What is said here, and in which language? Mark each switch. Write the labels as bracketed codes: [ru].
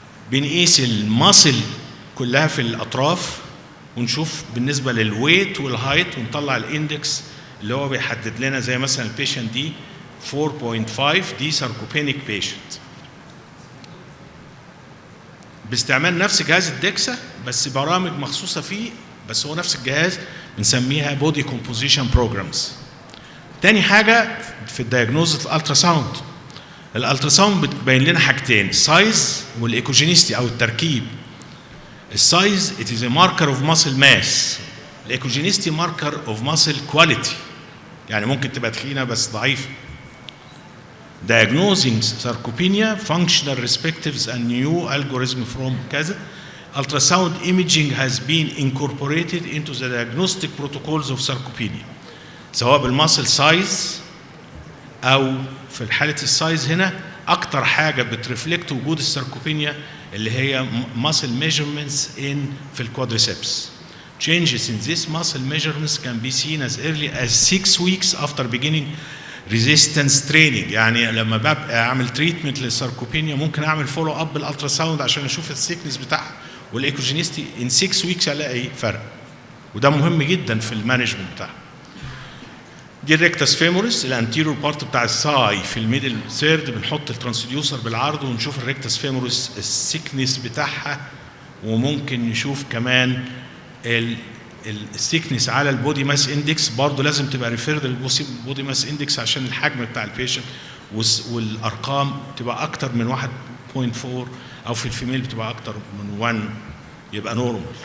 [ar] بنقيس الماسل كلها في الاطراف ونشوف بالنسبه للويت والهايت ونطلع الاندكس اللي هو بيحدد لنا زي مثلا البيشنت دي 4.5 دي ساركوبينيك بيشنت باستعمال نفس جهاز الدكسا بس برامج مخصوصه فيه بس هو نفس الجهاز بنسميها بودي كومبوزيشن بروجرامز. تاني حاجه في الدايجنوز الالترا ساوند. الالترا ساوند بتبين لنا حاجتين السايز والايكوجينيستي او التركيب. السايز [en] it is a marker of muscle mass. [ar] الايكوجينيستي [en] marker of muscle quality. [ar] يعني ممكن تبقى تخينه بس ضعيفه. [en] Diagnosing sarcopenia, functional perspectives and new algorithm from [ar] كذا. [en] Ultrasound imaging has been incorporated into the diagnostic protocols of sarcopenia. [ar] سواء بالماسل سايز او في حاله السايز هنا اكتر حاجه بترفلكت وجود الساركوبينيا اللي هي muscle measurements في الكوادريسبس. [en] Changes in this muscle measurements can be seen as early as 6 weeks after beginning resistance training. [ar] يعني لما ببقى اعمل تريتمنت للساركوبينيا ممكن اعمل فولو اب بالالترا ساوند عشان اشوف الثيكنس بتاعها والايكوجينيستي [en] in 6 weeks [ar] الاقي فرق. وده مهم جدا في المانجمنت بتاعها. دي الريكتاس فيموريس الانتيريور بارت بتاع الساي في الميدل ثيرد بنحط الترانسديوسر بالعرض ونشوف الريكتاس فيموريس السيكنس بتاعها وممكن نشوف كمان السيكنس على البودي ماس اندكس برضه لازم تبقى ريفيرد للبودي ماس اندكس عشان الحجم بتاع البيشنت والارقام تبقى اكتر من 1.4 او في الفيميل بتبقى اكتر من 1 يبقى نورمال.